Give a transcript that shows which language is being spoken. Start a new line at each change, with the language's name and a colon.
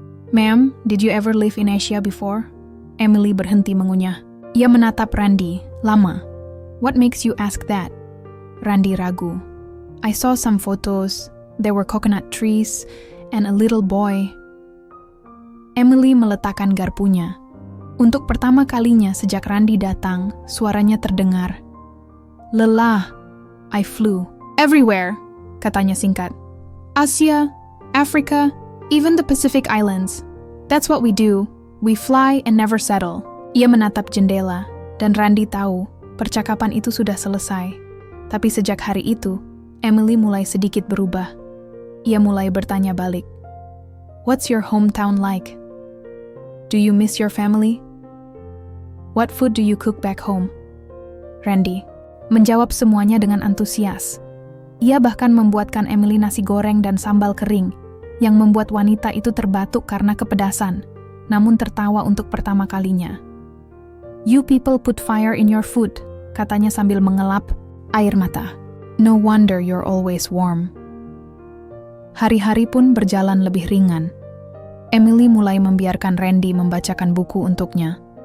English: "Ma'am, did you ever live in Asia before?"
Indonesian: Emily berhenti mengunyah. Ia menatap Randy, lama.
English: "What makes you ask that?"
Indonesian: Randy ragu.
English: "I saw some photos. There were coconut trees and a little boy."
Indonesian: Emily meletakkan garpunya. Untuk pertama kalinya sejak Randy datang, suaranya terdengar.
English: "Lelah, I flew. Everywhere,"
Indonesian: katanya singkat.
English: "Asia, Africa, even the Pacific Islands. That's what we do. We fly and never settle."
Indonesian: Ia menatap jendela, dan Randy tahu percakapan itu sudah selesai. Tapi sejak hari itu, Emily mulai sedikit berubah. Ia mulai bertanya balik.
English: "What's your hometown like? Do you miss your family? What food do you cook back home?"
Indonesian: Randy menjawab semuanya dengan antusias. Ia bahkan membuatkan Emily nasi goreng dan sambal kering, yang membuat wanita itu terbatuk karena kepedasan, namun tertawa untuk pertama kalinya.
English: "You people put fire in your food,"
Indonesian: katanya sambil mengelap air mata.
English: "No wonder you're always warm."
Indonesian: Hari-hari pun berjalan lebih ringan. Emily mulai membiarkan Randy membacakan buku untuknya.